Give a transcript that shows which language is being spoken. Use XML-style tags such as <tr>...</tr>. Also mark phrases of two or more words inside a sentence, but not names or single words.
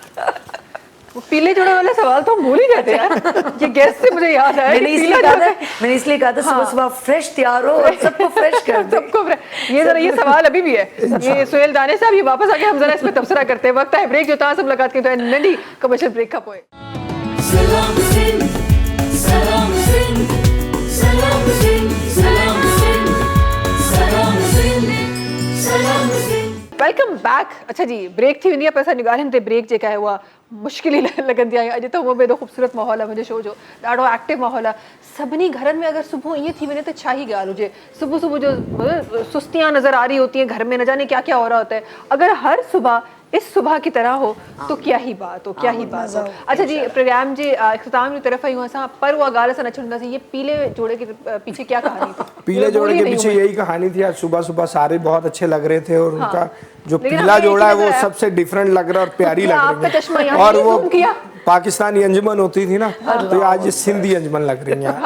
<hi>वो पीले जोड़े वाले सवाल तो हम भूल ही जाते हैं यार। ये गेस्ट से मुझे याद आया मैंने कि इसलिए पीला कहा जोड़ा- था मैंने इसलिए कहा था सुबह सुबह फ्रेश तैयार हो और सबको फ्रेश कर दो। सबको ये जरा ये सवाल अभी भी है। ये सुहेल दानिश साहब ये वापस आके हम जरा इस पे तबसरा करते हैं। वक्त है ब्रेक जो था सब लगाते हैं तो नंदी कमर्शियल ब्रेक का पोए।</hi> <ar>سلام حسين، سلام حسين، سلام حسين، سلام حسين، سلام حسين، سلام حسين.</ar> <en>welcome back.</en> <sd>अच्छा जी ब्रेक थी वेंदी आहे, पर असां ॻाल्हियुनि ते ब्रेक जेका आहे उहा मुश्किल ई लॻंदी आहे। अॼु त उहो बि एॾो ख़ूबसूरत माहौल आहे मुंहिंजे शो जो, ॾाढो एक्टिव माहौल आहे। सभिनी घरनि में अगर सुबह ईअं थी वञे त छा ही ॻाल्हि हुजे।</sd> <hi>सुबह सुबह जो सुस्तियाँ नज़र आ रही होती हैं घर में, न जाने क्या क्या हो रहा होता है। अगर हर सुबह इस सुबह की तरह हो तो क्या ही बात हो, क्या ही बात हो।</hi> <sd>अच्छा जी प्रोग्राम जे इख्तिताम</sd> <hi>की तरफ</hi> <sd>आयूं असां, पर उहा ॻाल्हि असां न छॾंदासीं।</sd> <hi>ये पीले जोड़े के पीछे क्या कहानी थी? पीले जोड़े के पीछे यही कहानी थी। आज सुबह सुबह सारे बहुत अच्छे लग रहे थे और उनका जो पीला जोड़ा है वो सबसे डिफरेंट लग रहा है और प्यारी लग आपका रही चश्मा है। यहाँ और से वो zoom किया। पाकिस्तानी अंजुमन होती थी ना, तो ये आज ये सिंधी अंजुमन लग रही है।</hi>